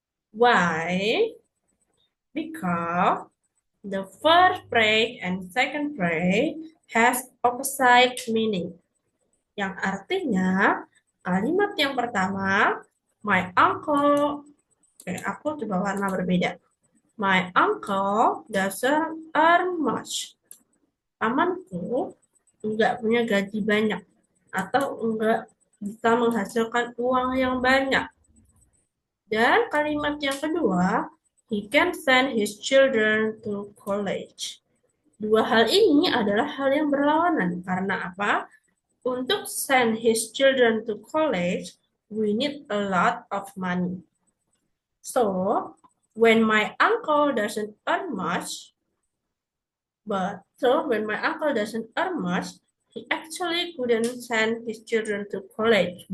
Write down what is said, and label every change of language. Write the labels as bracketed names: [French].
[English] Why? Because the first phrase and second phrase has opposite meaning. [Indonesian] Yang artinya kalimat yang pertama, [English] my uncle, [Indonesian] aku coba warna berbeda. [English] My uncle doesn't earn much. [Indonesian] Pamanku enggak punya gaji banyak atau enggak bisa menghasilkan uang yang banyak. Dan kalimat yang kedua, [English] he can send his children to college. [Indonesian] Dua hal ini adalah hal yang berlawanan. Karena apa? Untuk [English] send his children to college, we need a lot of money. So, when my uncle doesn't earn much, when my uncle doesn't earn much, he actually couldn't send his children to college.